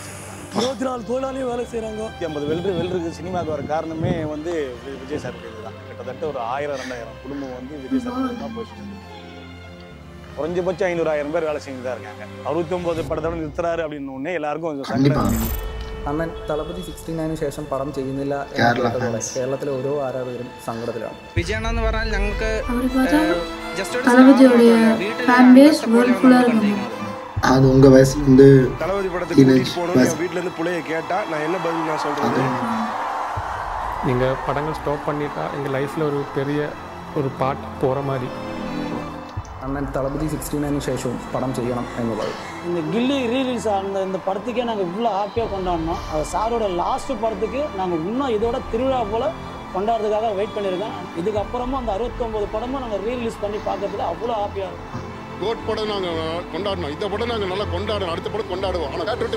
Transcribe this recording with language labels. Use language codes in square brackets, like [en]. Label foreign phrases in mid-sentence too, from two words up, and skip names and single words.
[ta] 24 தொழிலாளியும் வேலை செய்கிறாங்க. 50 வெல்டருக்கு சினிமாவுக்கு வர காரணமே வந்து விஜய் சார் தான். கிட்டத்தட்ட ஒரு 1000-2000 குடும்பம் வந்து விஜய் சார் தான் போயிட்டு. குறைஞ்சபட்சம் 500-1000 பேர் வேலை செஞ்சு தான் இருக்காங்க. 69 படத்தோட நிறுத்துறாரு அப்படின்னு ஒன்னே எல்லாருக்கும் [ml] അണ്ണൻ തളപതി 69 ശേഷം പടം ചെയ്യുന്നില്ല കേരളത്തിലെ ഓരോ ആരാധകരും സങ്കടത്തിലാണ്. വിജയണെന്ന് പറഞ്ഞാൽ ഞങ്ങൾക്ക് [ta] அது உங்கள் வயசுல இருந்து தளபதி படத்துக்கு வீட்டில் இருந்து பிள்ளைய கேட்டால் நான் என்ன பதில் நான் சொல்கிறது. நீங்கள் படங்கள் ஸ்டாப் பண்ணிட்டா எங்கள் லைஃப்பில் ஒரு பெரிய ஒரு பார்ட் போகிற மாதிரி. [ml] അണ്ണൻ തളപതി 69 ശേഷവും [ta] படம் செய்யணும் [ml] എന്നുള്ളത്. [ta] இந்த கில்லி ரீலீஸ் ஆன இந்த படத்துக்கே நாங்கள் இவ்வளோ ஹாப்பியாக கொண்டாடினோம். அது சாரோட லாஸ்ட் படத்துக்கு நாங்கள் இன்னும் இதோட திருவிழா போல் கொண்டாடுறதுக்காக வெயிட் பண்ணியிருக்கோம். இதுக்கப்புறமும் அந்த 69 படமும் நாங்கள் ரீலீஸ் பண்ணி பார்க்கறதுக்கு அவ்வளோ ஹாப்பியாக இருக்கும். கோட் படம் நாங்கள் கொண்டாடணும், இந்த படம் நாங்கள் நல்லா கொண்டாடணும், அடுத்த படம் கொண்டாடுவோம்.